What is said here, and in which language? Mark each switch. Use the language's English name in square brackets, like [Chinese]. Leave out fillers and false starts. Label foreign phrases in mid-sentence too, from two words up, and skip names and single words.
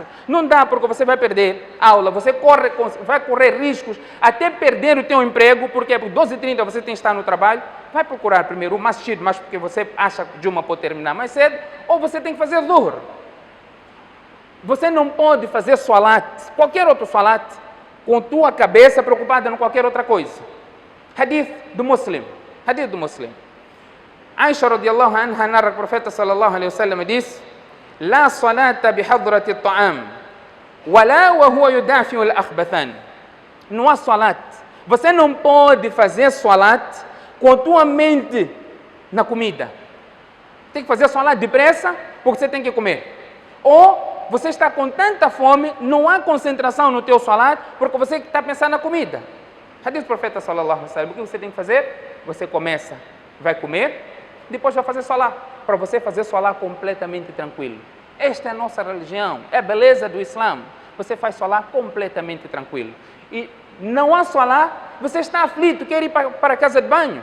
[Portuguese] Não dá porque você vai perder aula, você vai correr riscos até perder o teu emprego, porque por 12h30 você tem que estar no trabalho. Vai procurar primeiro o masjid, mas porque você acha que [Arabic] Jumu'ah pode [Portuguese] terminar mais cedo, ou você tem que fazer Zuhr. Você não pode fazer Salat, qualquer outro Salat, com tua cabeça preocupada em qualquer outra coisa. Hadith do Muslim. Aisha [Arabic] رضي الله عنها [Portuguese] narra que o profeta [Arabic] صلى الله عليه وسلم disse: لا صلاة بحضرة الطعام ولا و هو يدافع الأخبثان. [Portuguese] Não há salat. Você não pode fazer salat com a tua mente na comida. Tem que fazer salat depressa porque você tem que comer. Ou você está com tanta fome, não há concentração no teu salat, porque você está pensando na comida. Hadith do profeta [Arabic] صلى الله عليه وسلم, [Portuguese] o que você tem que fazer? Você começa, vai comer, depois vai fazer salat, para você fazer salat completamente tranquilo. Esta é a nossa religião, é a beleza do Islã. Você faz salat completamente tranquilo. E não há salat, você está aflito, quer ir para a casa de banho.